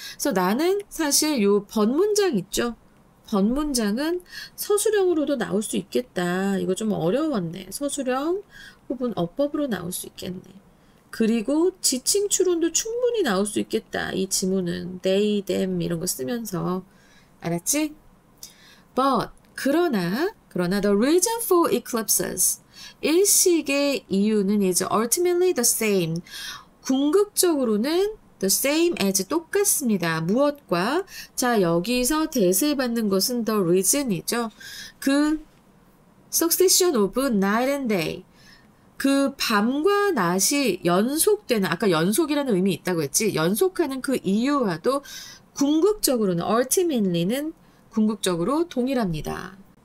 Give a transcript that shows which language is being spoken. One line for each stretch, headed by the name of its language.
Korean: 그래서 나는 사실 요 번문장 있죠? 번문장은 서술형으로도 나올 수 있겠다. 이거 좀 어려웠네. 서술형 혹은 어법으로 나올 수 있겠네. 그리고 지칭 추론도 충분히 나올 수 있겠다. 이 지문은 they, them 이런 거 쓰면서 알았지?
English: But
Korean: 그러나
English: the reason for eclipses
Korean: 일식의 이유는
English: is ultimately the same.
Korean: 궁극적으로는
English: the same as
Korean: 똑같습니다. 무엇과? 자 여기서 대세를 받는 것은 the reason이죠. 그
English: succession of night and day
Korean: 그 밤과 낮이 연속되는 아까 연속이라는 의미 있다고 했지 연속하는 그 이유와도 궁극적으로는 ultimately는 궁극적으로 동일합니다.